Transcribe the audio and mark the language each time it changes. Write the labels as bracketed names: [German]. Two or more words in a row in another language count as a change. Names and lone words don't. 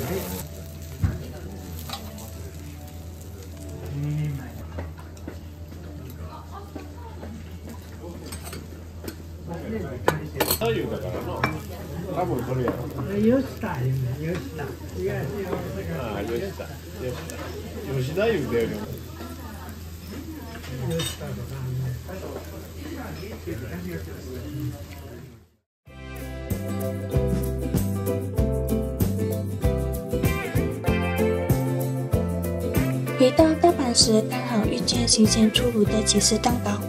[Japanese] 左右だからな。多分それやろ。よしたよした。ああ、吉田。吉田言うてるよ。よしたとか。 [Chinese] 回到大阪时，刚好遇见新鲜出炉的起司蛋糕。